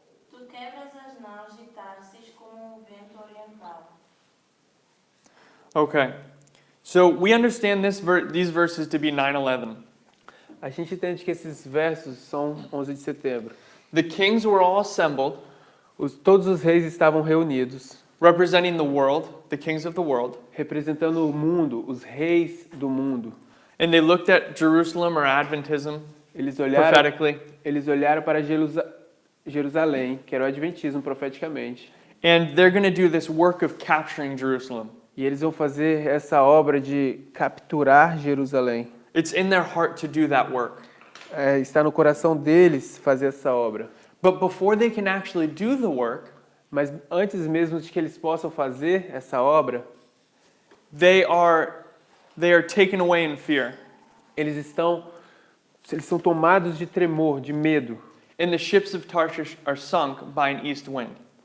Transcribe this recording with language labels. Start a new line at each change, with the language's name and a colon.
Portuguese: Tu quebras as naus de Tarsis como um vento oriental.
English: Okay. So we understand these verses to be 9/11.
Portuguese: A gente entende que esses versos são 11 de setembro.
English: The kings were all assembled,
Portuguese: Todos os reis estavam reunidos,
English: representing the world, the kings of the world,
Portuguese: representando o mundo, os reis do mundo.
English: and they looked at Jerusalem or Adventism
Portuguese: Eles olharam,
English: prophetically,
Portuguese: para Jerusalém, que era o adventismo profeticamente.
English: and they're going to do this work of capturing Jerusalem.
Portuguese: E eles vão fazer essa obra de capturar Jerusalém.
English: It's in their heart to do that work.
Portuguese: Está no coração deles fazer essa obra.
English: But before they can actually do the work,
Portuguese: Mas antes mesmo de que eles possam fazer essa obra,
English: they are taken away in fear.
Portuguese: eles são tomados de tremor, de medo.
English: And the ships of Tarshish are sunk by an east wind.